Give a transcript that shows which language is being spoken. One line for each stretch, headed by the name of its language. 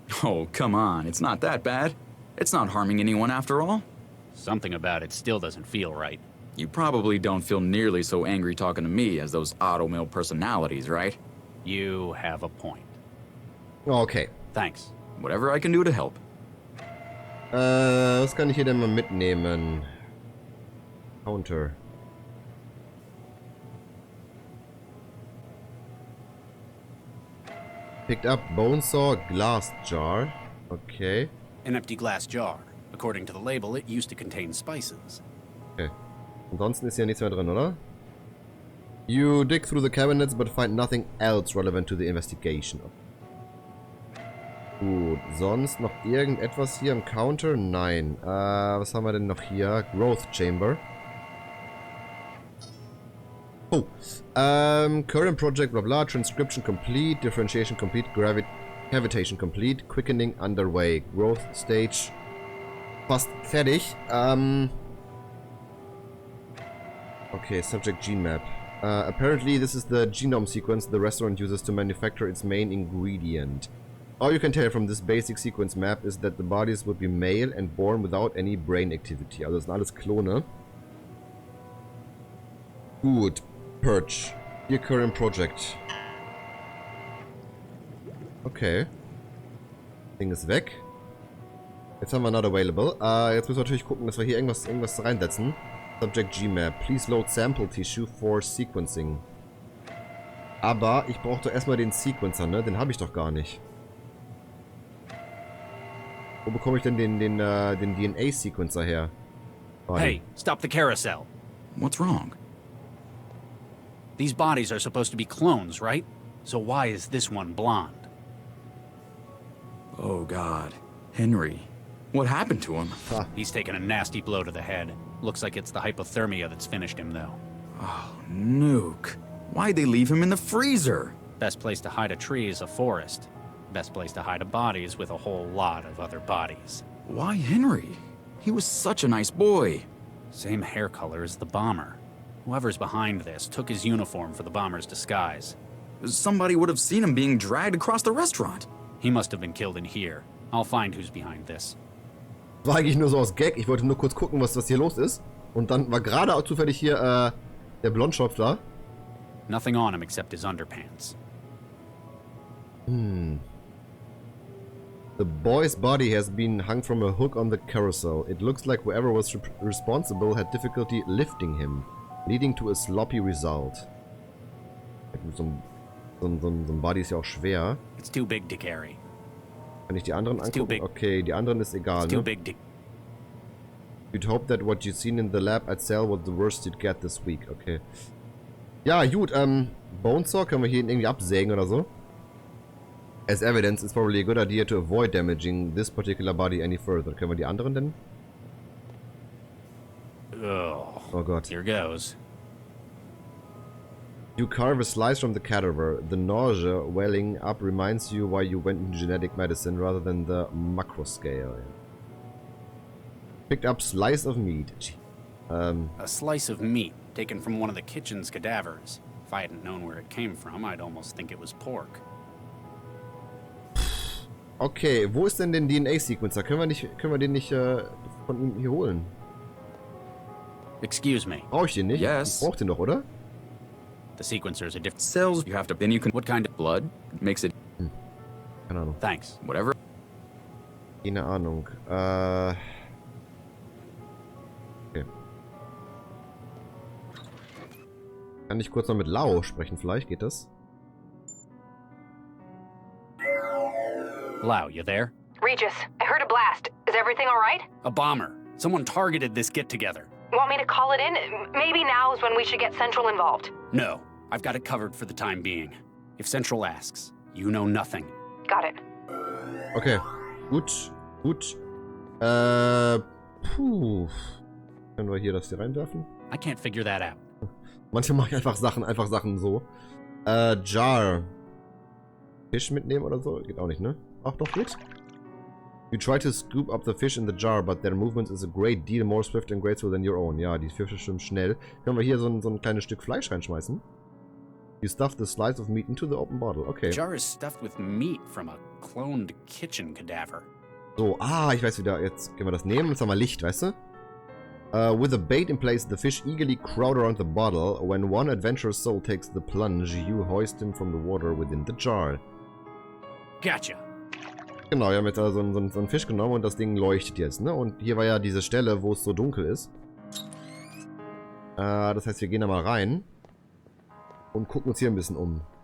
English: Oh, come on. It's not that bad. It's not harming anyone after all. Something about it still doesn't feel right. You probably don't feel nearly so angry talking to me as those auto mill personalities, right? You have a point. Okay. Thanks. Whatever I can do to help.
German: Was kann ich hier denn mal mitnehmen?
English: Counter. Picked up bone saw, glass jar. Okay. An empty glass jar. According to the label, it used to contain spices. Okay.
German: Ansonsten ist hier nichts mehr drin, oder?
English: You dig through the cabinets but find nothing else relevant to the investigation.
German: Gut, sonst noch irgendetwas hier im Counter? Nein. Was haben wir denn noch hier?
English: Growth Chamber. Oh. Current project, blah blah. Transcription complete. Differentiation complete. Cavitation complete. Quickening underway. Growth stage.
German: Fast fertig.
English: Okay, subject gene map. Apparently this is the genome sequence the restaurant uses to manufacture its main ingredient. All you can tell from this basic sequence map is that the bodies would be male and born without any brain activity.
German: Also das sind alles Klone.
English: Gut. Purge. Your current project.
German: Okay. Ding ist weg. Jetzt haben wir
English: not available.
German: Jetzt müssen wir natürlich gucken, dass wir hier irgendwas reinsetzen.
English: Subject Gmap. Please load sample tissue for sequencing.
German: Aber ich brauche doch erstmal den Sequencer, ne? Den habe ich doch gar nicht. Wo bekomme ich denn den DNA-Sequencer her?
English: Hey, stop the carousel. What's wrong? These bodies are supposed to be clones, right? So why is this one blonde? Oh God. Henry. What happened to him? He's taken a nasty blow to the head. Looks like it's the hypothermia that's finished him, though. Oh, Nuke. Why'd they leave him in the freezer? Best place to hide a tree is a forest. Best place to hide a body is with a whole lot of other bodies. Why Henry? He was such a nice boy. Same hair color as the bomber. Whoever's behind this took his uniform for the bomber's disguise. Somebody would have seen him being dragged across the restaurant. He must have been killed in here. I'll find who's behind this.
German: War eigentlich nur so aus Gag. Ich wollte nur kurz gucken, was hier los ist. Und dann war gerade auch zufällig hier der Blondschopf da.
English: Nothing on him except his underpants. The The boy's body has been hung from a hook on the carousel. It looks like whoever was responsible had difficulty lifting him, leading to a sloppy result.
German: So ein Body ist ja auch schwer.
English: It's too big to carry.
German: Kann ich die anderen angucken? Okay, die anderen ist egal,
English: It's too
German: ne?
English: big to... You'd hope that what you've seen in the lab at Cell was the worst you'd get this week. Okay.
German: Ja, gut, Bonesaw können wir hier irgendwie absägen oder so.
English: As evidence, it's probably a good idea to avoid damaging this particular body any further.
German: Können wir die anderen denn? Oh Gott.
English: Here goes. You carve a slice from the cadaver. The nausea welling up reminds you why you went into genetic medicine rather than the macro scale. Picked up slice of meat. A slice of meat taken from one of the kitchen's cadavers. If I hadn't known where it came from, I'd almost think it was pork.
German: Okay, wo ist denn den DNA-Sequencer? Können wir den nicht von ihm hier holen?
English: Excuse me.
German: Brauche ich den nicht?
English: Yes.
German: Ich brauch den doch, oder?
English: The sequencer's a different... Cells, you have to... Then you can... What kind of blood makes it...
German: Keine Ahnung.
English: Thanks. Whatever.
German: Keine Ahnung.
English: Okay.
German: Kann ich kurz mal mit Lau sprechen? Vielleicht geht das?
English: Lau, you there? Regis, I heard a blast. Is everything all right? A bomber. Someone targeted this get-together. Want me to call it in? Maybe now is when we should get Central involved. No, I've got it covered for the time being. If Central asks, you know nothing. Got it.
German: Okay. Gut. Gut. Puh. Können wir hier das hier reinwerfen?
English: I can't figure that out.
German: Manchmal mache ich einfach Sachen so. Jar. Fisch mitnehmen oder so? Geht auch nicht, ne? Ach doch, geht.
English: You try to scoop up the fish in the jar, but their movement is a great deal more swift and graceful than your own.
German: Ja, die Fische schwimmen schnell. Können wir hier so ein kleines Stück Fleisch reinschmeißen?
English: You stuff the slice of meat into the open bottle. Okay. The jar is stuffed with meat from a cloned kitchen cadaver.
German: So, ich weiß wieder. Jetzt können wir das nehmen. Jetzt haben wir Licht, weißt du?
English: With the bait in place, the fish eagerly crowd around the bottle. When one adventurous soul takes the plunge, you hoist him from the water within the jar. Gotcha.
German: Genau, wir haben jetzt also so einen Fisch genommen und das Ding leuchtet jetzt, ne? Und hier war ja diese Stelle, wo es so dunkel ist. Das heißt, wir gehen da mal rein und gucken uns hier ein bisschen um.